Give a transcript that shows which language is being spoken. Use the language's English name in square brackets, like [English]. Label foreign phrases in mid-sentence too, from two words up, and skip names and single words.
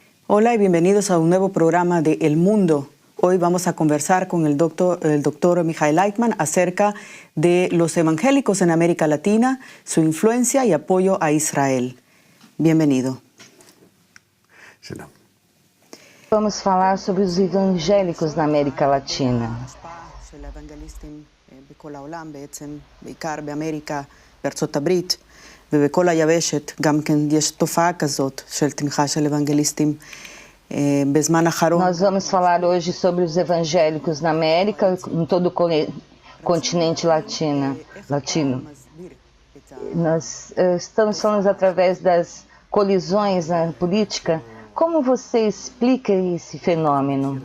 [Spanish] Hola y bienvenidos a un nuevo programa de El Mundo. Hoy vamos a conversar con el doctor Michael Lightman acerca de los evangélicos en América Latina, su influencia y apoyo a Israel. Bienvenido. [Portuguese] Vamos falar sobre os evangélicos na América Latina. [Hebrew] ובכל היבשת גם כן יש תופעה כזאת של תמיכה של אוונגליסטים בזמן האחרון. [Portuguese] Nós vamos falar hoje sobre os evangélicos na América, em todo o continente latino. Nós estamos falando através das colisões na política. Como você explica esse fenômeno?